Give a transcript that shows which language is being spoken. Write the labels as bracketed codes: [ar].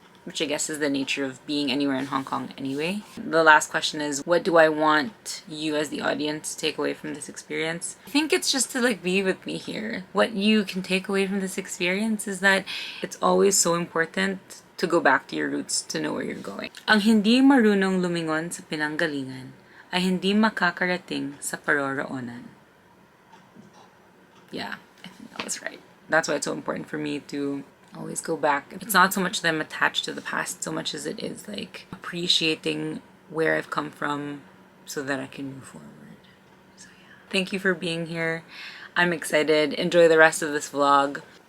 [en] which I guess is the nature of being anywhere in Hong Kong anyway. The last question is, what do I want you as the audience to take away from this experience? I think it's just to like be with me here. What you can take away from this experience is that it's always so important to go back to your roots, to know where you're going. [tl] Ang hindi marunong lumingon sa pinanggalingan ay hindi makakarating sa paroroonan. [en] Yeah, I think that was right. That's why it's so important for me to always go back. It's not so much that I'm attached to the past so much as it is like appreciating where I've come from so that I can move forward. So yeah. Thank you for being here. I'm excited. Enjoy the rest of this vlog.